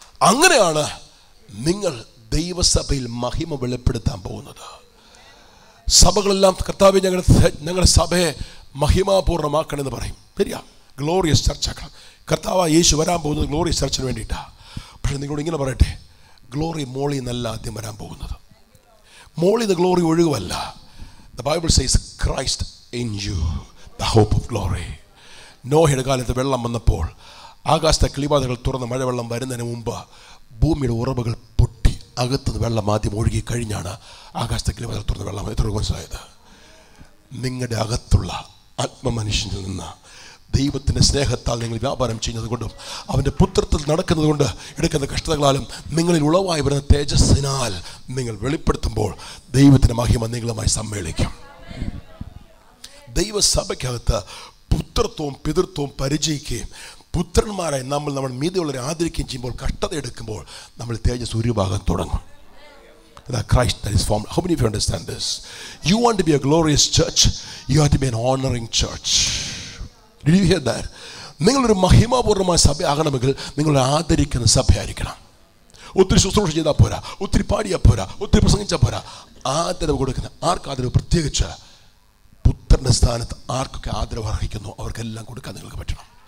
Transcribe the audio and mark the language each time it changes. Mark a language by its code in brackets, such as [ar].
[ml] അങ്ങനെയാണ് നിങ്ങൾ ദൈവസഭയിൽ മഹിമ വെളിപ്പെടുത്താൻ പോകുന്നത്. സഭകളെല്ലാം കർത്താവേ ഞങ്ങളുടെ സഭയെ മഹിമാപൂർണ്ണമാക്കണമെന്ന് പറയും. ശരിയാ, ഗ്ലോറിയസ് ചർച്ച് ആക്കണം. കർത്താവ് യേശു വരാൻ പോകുന്നത് ഗ്ലോറിയസ് ചർച്ചിന് വേണ്ടിയിട്ടാണ്. പക്ഷെ നിങ്ങളോട് ഇങ്ങനെ പറയട്ടെ, ഗ്ലോറി മോളിൽ നിന്നല്ല ആദ്യം വരാൻ പോകുന്നത്. മോളിൽ നിന്ന് glory ഒഴുകുമല്ല. [en] The Bible says Christ in you, the hope of glory. [ml] നോഹയുടെ കാലത്ത് വെള്ളം വന്നപ്പോൾ ആകാശത്തെ കിളിവാതിലുകൾ തുറന്ന് മഴവെള്ളം വരുന്നതിന് മുമ്പ് ഭൂമിയുടെ ഉറവുകൾ പൊട്ടി അകത്തുനിന്ന് വെള്ളം ആദ്യം ഒഴുകി കഴിഞ്ഞാണ് ആകാശത്തെ കിളിവാതിൽ തുറന്ന് വെള്ളം എത്ര മനസ്സിലായത്. നിങ്ങളുടെ അകത്തുള്ള ആത്മമനുഷ്യനിൽ നിന്ന് ദൈവത്തിൻ്റെ സ്നേഹത്താൽ നിങ്ങൾ വ്യാപാരം ചെയ്യുന്നത് കൊണ്ടും അവൻ്റെ പുത്രത്തിൽ നടക്കുന്നത് കൊണ്ട് എടുക്കുന്ന കഷ്ടതകളാലും നിങ്ങളിൽ ഉളവായി വരുന്ന തേജസ്സിനാൽ നിങ്ങൾ വെളിപ്പെടുത്തുമ്പോൾ ദൈവത്തിൻ്റെ മഹിമ നിങ്ങളുമായി സമ്മേളിക്കും. ദൈവസഭയ്ക്കകത്ത് പുത്രത്വവും പിതൃത്വവും പരിചയിക്കുകയും പുത്രന്മാരായി നമ്മൾ മീതിയുള്ളവരെ ആദരിക്കുകയും ചെയ്യുമ്പോൾ കഷ്ടത എടുക്കുമ്പോൾ നമ്മൾ തേജസ് ഉരുവാകാൻ തുടങ്ങും. [en] That Christ that is formed. How many of you understand this? You want to be a glorious church, you have to be an honoring church. Did you hear that? [ml] നിങ്ങളൊരു മഹിമാപൂർണ്ണമായ സഭയാകണമെങ്കിൽ നിങ്ങളെ ആദരിക്കുന്ന സഭയായിരിക്കണം. ഒത്തിരി ശുശ്രൂഷ ചെയ്താൽ പോരാ, ഒത്തിരി പാടിയാൽ പോരാ, ഒത്തിരി പ്രസംഗിച്ചാൽ പോരാ. ആദരവ് കൊടുക്കുന്ന ആർക്ക് ആദരവ്? പ്രത്യേകിച്ച് പുത്രൻ്റെ സ്ഥാനത്ത് ആർക്കൊക്കെ ആദരവ് അർഹിക്കുന്നു അവർക്കെല്ലാം കൊടുക്കാൻ നിങ്ങൾക്ക് പറ്റണം.